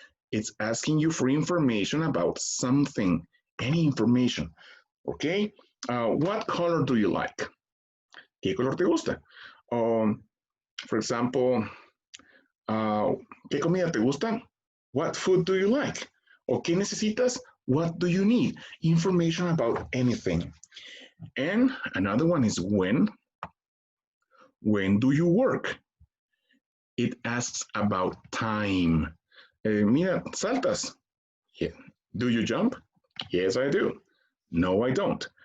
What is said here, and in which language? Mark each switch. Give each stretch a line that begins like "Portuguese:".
English: It's asking you for information about something, any information. Okay? What color do you like?
Spanish: ¿Qué color te gusta?
English: For example,
Spanish: ¿qué comida te gusta?
English: What food do you like?
Spanish: ¿O qué necesitas?
English: What do you need? Information about anything. And another one is when. When do you work? It asks about time.
Spanish: Mira, saltas.
English: Yeah. Do you jump? Yes, I do. No, I don't.